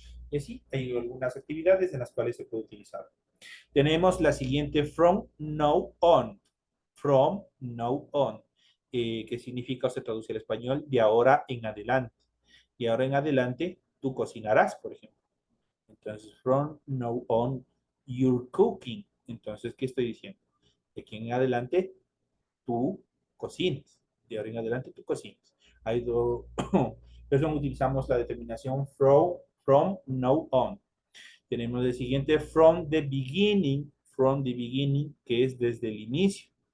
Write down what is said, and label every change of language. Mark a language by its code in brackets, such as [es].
[es] Y así hay algunas actividades en las cuales se puede utilizar. Tenemos la siguiente from now on. From now on. Que significa o se traduce al español de ahora en adelante. Y ahora en adelante tú cocinarás, por ejemplo. Entonces, [en] from now on, you're cooking. [es] Entonces, ¿qué estoy diciendo? De aquí en adelante tú cocinas. De ahora en adelante tú cocinas. Hay dos. Eso utilizamos la determinación from now on. Tenemos el siguiente from the beginning, que es desde el inicio.